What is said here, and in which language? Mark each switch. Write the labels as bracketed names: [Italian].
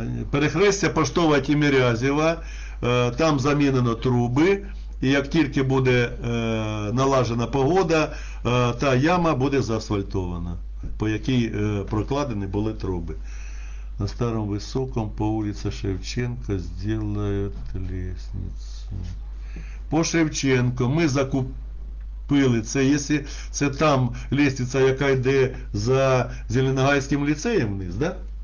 [Ukrainian] Перехрестя Поштова Тімірязєва, там замінено труби, і як тільки буде налажена погода, та яма буде заасфальтована, по якій прокладені були труби. [Russian] На Старом Високом по улице Шевченко сделают лестницу. [Ukrainian] По Шевченко ми закупили це, якщо це там лестниця, яка йде за Зеленогайським ліцеєм вниз, да?